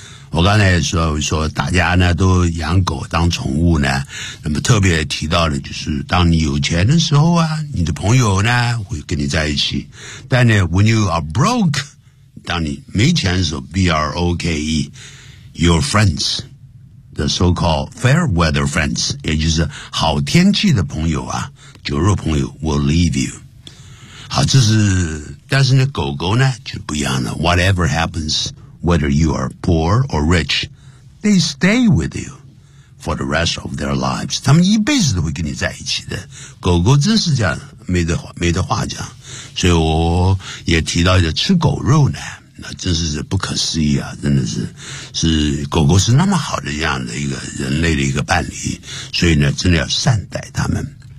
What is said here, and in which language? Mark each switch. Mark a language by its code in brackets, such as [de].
[zh] 我刚才也 说大家呢都养狗当宠物呢，那么特别提到的就是当你有钱的时候啊，你的朋友呢会跟你在一起，但呢 [en] when you are broke， [zh] 当你没钱的时候 ，broke， [en] your friends， the so-called fair weather friends， [zh] 也就是好天气的朋友啊，酒肉朋友 [en] will leave you。 [zh] 好，这是，但是呢，狗狗呢就不一样了。 [en] Whatever happens， whether you are poor or rich， they stay with you for the rest of their lives。 [zh] 他们一辈子都会跟你在一起的。狗狗真是这样。没得话讲，所以我也提到一个吃狗肉呢，那真是不可思议啊，真的是狗狗是那么好的样的一个人类的一个伴侣，所以呢真的要善待他们。